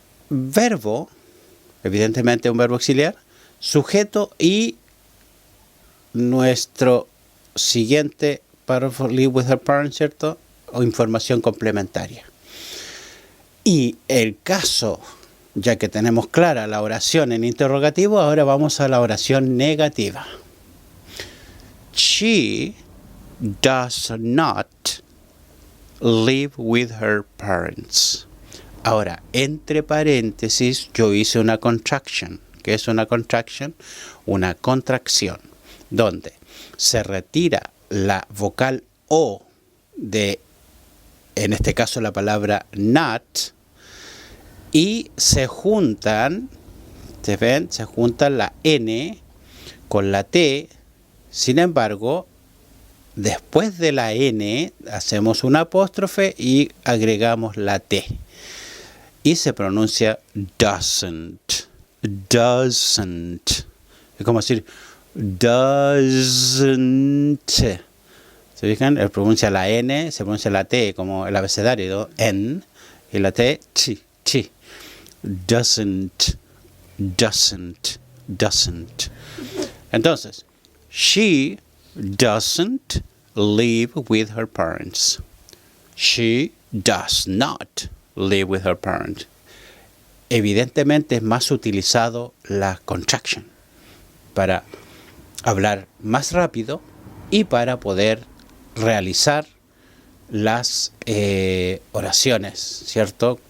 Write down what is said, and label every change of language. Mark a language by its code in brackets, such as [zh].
[es] Verbo, evidentemente un verbo auxiliar, sujeto y nuestro siguiente párrafo, [en] live with her parents, [es] ¿cierto? O información complementaria. Y el caso, ya que tenemos clara la oración en interrogativo, ahora vamos a la oración negativa. [en] She does not live with her parents. [es] Ahora, entre paréntesis, yo hice una contraction. ¿Qué es una contraction? Una contracción, donde se retira la vocal O de, en este caso, la palabra not, y se juntan, ¿se ven? Se juntan la N con la T. Sin embargo, después de la N hacemos una apóstrofe y agregamos la T. Y se pronuncia doesn't. Doesn't. Es como decir doesn't. ¿Se fijan? Él pronuncia la N, se pronuncia la T como el abecedario, N, y la T, chi, chi. [en] Doesn't, doesn't, doesn't. Entonces, she doesn't live with her parents. She does not live with her parents. [es] Evidentemente es más utilizado la contraction para hablar más rápido y para poder realizar las oraciones, ¿cierto?